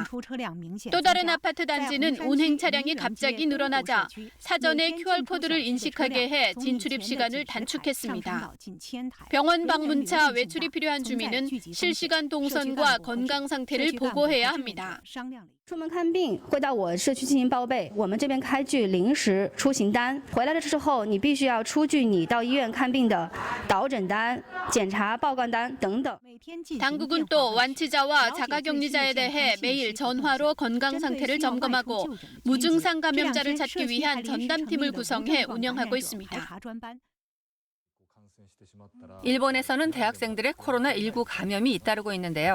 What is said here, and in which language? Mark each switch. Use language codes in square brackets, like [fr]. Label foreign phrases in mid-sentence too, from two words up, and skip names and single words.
[ko] 또 다른 아파트 단지는 운행 차량이 갑자기 늘어나자 사전에 QR코드를 인식하게 해 진출입 시간을 단축했습니다. 병원 방문차 외출이 필요한 주민은 실시간 동선과 건강 상태를 보고해야 합니다. [zh] 出门看病会到我社区进行报备，我们这边开具临时出行单，回来的时候你必须要出具你到医院看病的导诊单、检查报告单等等。 [ko] 당국은 또 완치자와 자가격리자에 대해 매일 전화로 건강 상태를 점검하고 무증상 감염자를 찾기 위한 전담팀을 구성해 운영하고 있습니다. 일본에서는 대학생들의 코로나19 감염이 잇따르고 있는데요.